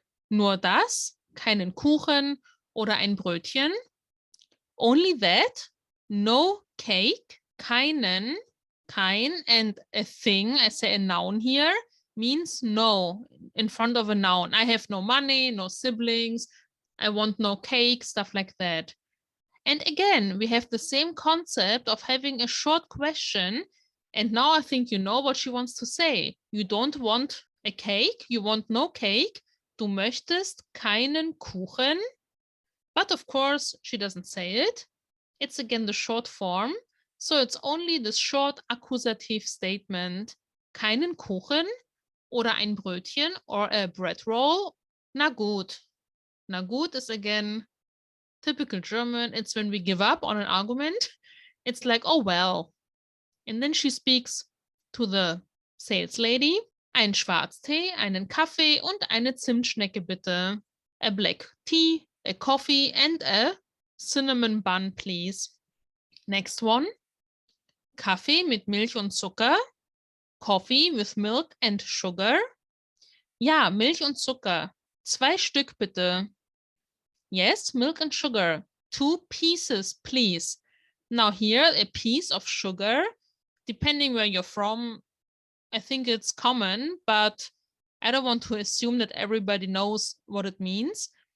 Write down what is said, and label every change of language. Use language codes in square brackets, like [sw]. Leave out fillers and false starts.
[de] Nur das, keinen Kuchen oder ein Brötchen. [en] Only that, no cake, keinen, kein, and a thing, I say a noun here, means no, in front of a noun. I have no money, no siblings, I want no cake, stuff like that. And again, we have the same concept of having a short question. And now I think you know what she wants to say. You don't want a cake, you want no cake. [de] Du möchtest keinen Kuchen. [en] But of course, she doesn't say it. It's again the short form. So it's only this short accusative statement. [de] Keinen Kuchen oder ein Brötchen [en] or a bread roll. [de] Na gut. [en] Na gut is again typical German. It's when we give up on an argument. It's like, oh, well. And then she speaks to the sales lady. [de] Ein Schwarztee, einen Kaffee und eine Zimtschnecke bitte. [en] A black tea, a coffee and a cinnamon bun, please. Next one. [de] Kaffee mit Milch und Zucker. [en] Coffee with milk and sugar. [de] Ja, Milch und Zucker. 2 Stück bitte. [en] Yes, milk and sugar. 2 pieces, please. Now here, a piece of sugar, depending where you're from, I think it's common, but I don't want to assume that everybody knows what it means.